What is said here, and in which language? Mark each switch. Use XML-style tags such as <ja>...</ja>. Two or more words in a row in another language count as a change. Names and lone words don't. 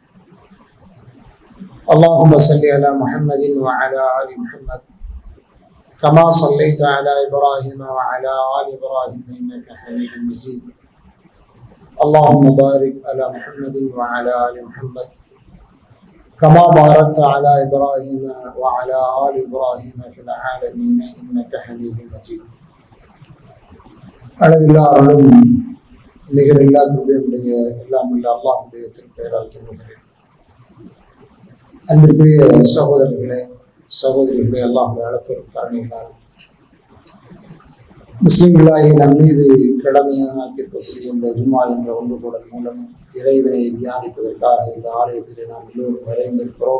<ar>اللهم صل على محمد وعلى آل محمد كما صليت على إبراهيم وعلى آل إبراهيم إنك حميد مجيد. اللهم بارك على محمد وعلى آل محمد كما باركت على إبراهيم وعلى آل إبراهيم في العالمين إنك حميد مجيد.</ar> <ta>அளவில்லா அருளும் நிகரில்லா கிருபையுடைய எல்லாம் உள்ள அல்லாஹ்வுடைய திருப்பெயரால் துவங்குகிறேன். அன்பிற்குரிய சகோதரர்களே சகோதரிகளே, அல்லாஹ்வுடைய அளப்பெரும் கருணையினால் முஸ்லிம்களாகிய நம் மீது கடமையாக்கியிருக்கக்கூடிய இந்த ஜும்மா என்ற ஒன்றுகூடல் மூலம் இறைவனை தியானிப்பதற்காக இந்த ஆலயத்திலே நாம் எல்லோரும் நிறைந்திருக்கிறோம்.</ta>